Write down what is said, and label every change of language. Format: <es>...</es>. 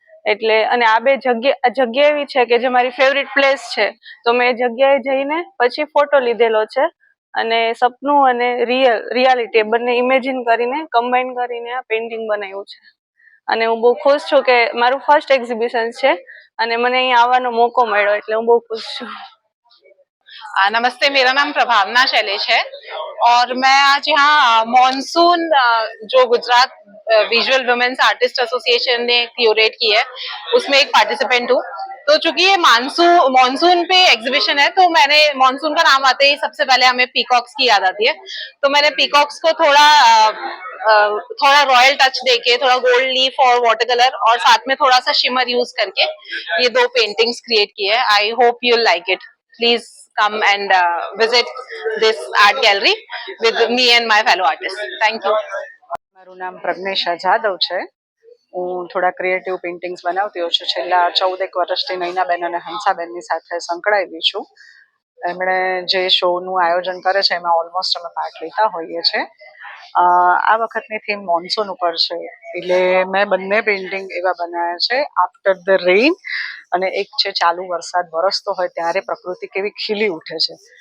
<gu>એટલે અને આ બે જગ્યા એવી છે કે જે મારી ફેવરિટ પ્લેસ છે, તો મેં એ જગ્યાએ જઈને પછી ફોટો લીધેલો છે અને સપનું અને રિયાલિટી બંને ઇમેજિન કરીને કમ્બાઈન કરીને આ પેઇન્ટિંગ બનાવ્યું છે. અને હું બહુ ખુશ છું કે મારું ફર્સ્ટ એક્ઝિબિશન છે અને મને અહીંયા આવવાનો મોકો મળ્યો, એટલે હું બહુ</gu> <hi>खुश हूँ। नमस्ते, मेरा नाम प्रभावना शैलेश है और मैं आज यहाँ मॉनसून जो Gujarat visual women's artist association ने क्यूरेट की है उसमें एक पार्टिसिपेंट हूँ। तो चूंकि ये मॉनसून पे एग्जीबिशन है, तो मैंने मॉनसून का नाम आते ही सबसे पहले हमें पीकॉक्स की याद आती है, तो मैंने पीकॉक्स को थोड़ा रॉयल टच देके, थोड़ा गोल्ड लीफ और वाटर कलर और साथ में थोड़ा सा शिमर यूज करके ये 2 पेंटिंग्स क्रिएट की है।</hi> <en>I hope you like it.</en> <hi>Please</hi> <en>come and visit this art gallery with me and my fellow artists. Thank you.</en> <gu>મારું નામ પ્રજ્ઞેશા જાદવ છે. હું થોડા ક્રિએટિવ પેઇન્ટિંગ્સ બનાવતી હોઉં છું. છેલ્લા 14 વર્ષથી નૈનાબેન અને હંસાબેનની સાથે સંકળાયેલી છું. એમણે જે શોનું આયોજન કરે છે એમાં ઓલમોસ્ટ અમે પાર્ટ લેતા હોઈએ છીએ. આ વખતની થીમ મોન્સૂન ઉપર છે, એટલે મેં બંને પેઇન્ટિંગ એવા બનાવ્યા છે, આફ્ટર ધ રેઇન અને એક છે ચાલુ વરસાદ વરસતો હોય ત્યારે પ્રકૃતિ કેવી ખીલી ઉઠે છે.</gu>